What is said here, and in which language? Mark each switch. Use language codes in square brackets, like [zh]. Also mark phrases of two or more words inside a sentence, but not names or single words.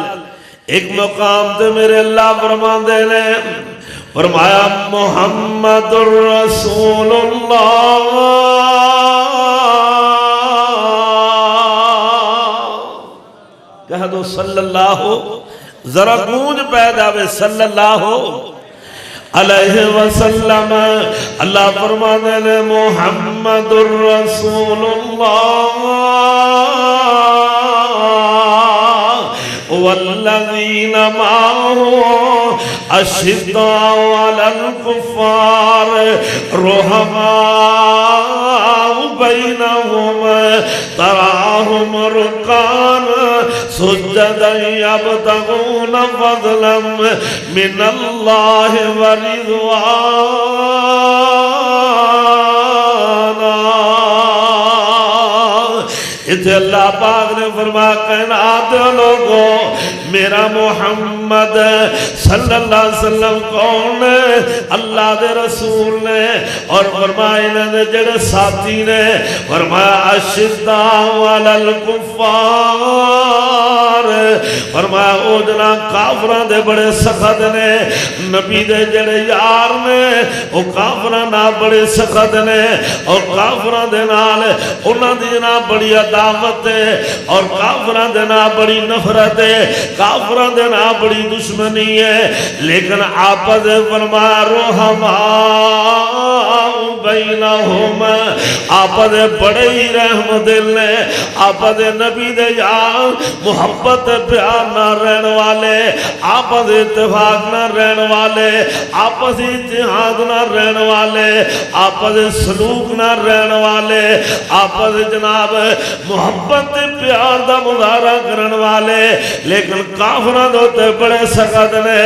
[pa] ایک مقام تے میرے اللہ فرمان دے لے، فرمایا [ar] محمد الرسول اللہ، [pa] کہہ دو [ar] صلی اللہ، [pa] ذرا گونج پیدا ہوئے [ar] صلی اللہ علیہ وسلم۔ [pa] اللہ فرمانے لے [ar] محمد الرسول اللہ والذین معه اشداء علی الکفار رحماء بینہم تراہم رکعا سجدا یبتغون فضلا من اللہ ورضوانا۔ [ur] اسے اللہ پاک نے فرمایا کائنات لوگوں میرا محمد [ar] صلی اللہ علیہ وسلم [ur] کون ہے؟ [pa] اللہ دے رسول نے، اور فرمایا انہوں نے جڑے ساتھی نے، فرمایا [ar] اشداء علی الکفار، [pa] فرمایا او جنا کافران دے بڑے سخت نے، نبی دے جڑے یار نے او کافران نہ بڑے سخت نے، اور کافران دے نال انہاں دی جنا بڑی عداوت ہے اور کافران دے نال بڑی نفرت ہے، کافران دے نال بڑی دشمنی ہے، لیکن آپس فرمایا رحماء بینہم، آپس بڑے ہی رحم دل نے، آپس نبی دے یار محبت پیار نہ رہن والے، آپس اتفاق نہ رہن والے، آپس اتحاد نہ رہن والے، آپس سلوک نہ رہن والے، آپس جناب محبت پیار دا مظاہرہ کرن والے، لیکن کافران ہوتے بڑے سخت نے۔